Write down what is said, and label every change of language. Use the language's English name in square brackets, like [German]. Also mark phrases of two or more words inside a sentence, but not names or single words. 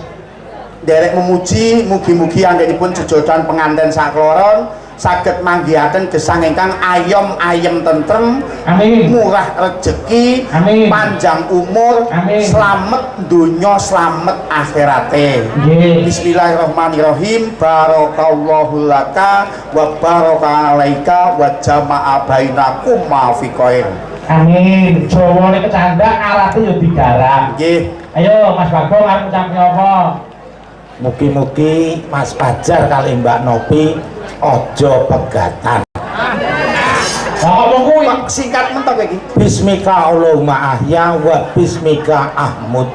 [Javanese] derek memuji mugi-mugi anggenipun jejodan penganten sakloron saged manggihaken gesang ingkang ayem tentrem, amin. murah rezeki, Amin. panjang umur, Amin. slamet donya, slamet akhirate. Nggih. [Arabic] بسم الله الرحمن الرحيم. بارك الله لك وبارك عليك وجمع بينكم ما في خير. [Javanese] Amin. Jawane kecandak alate yo digarap. Nggih. Ayo Mas Bagong arep ngucapke apa? Mugi-mugi Mas Fajar kali Mbak Novi ojo pegatan. Lah ngomong kuwi Singkat mentok iki. [Arabic] باسمك اللهم أحيا وباسمك أموت.